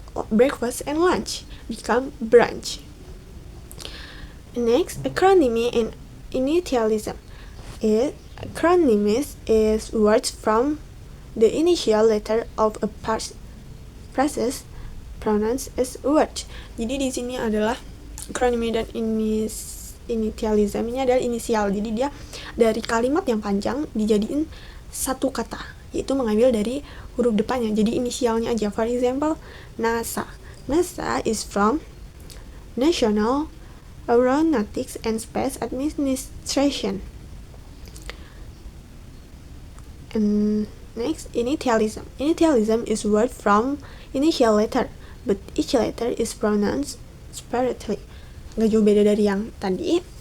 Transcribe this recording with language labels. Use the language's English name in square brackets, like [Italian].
[English] Breakfast and lunch become brunch. Next, acronymy and initialism. Acronyms is words from the initial letter of a process pronounced as a word. [Indonesian] Jadi di sini adalah acronym dan initialism ini adalah inisial. Jadi dia dari kalimat yang panjang dijadiin satu kata, yaitu mengambil dari huruf depannya. Jadi inisialnya aja. [English] For example, [Indonesian] NASA. [English] NASA is from National Aeronautics and Space Administration. And next, initialism. Initialism is word from initial letter, but each letter is pronounced separately. [Indonesian] Nggak jauh beda dari yang tadi.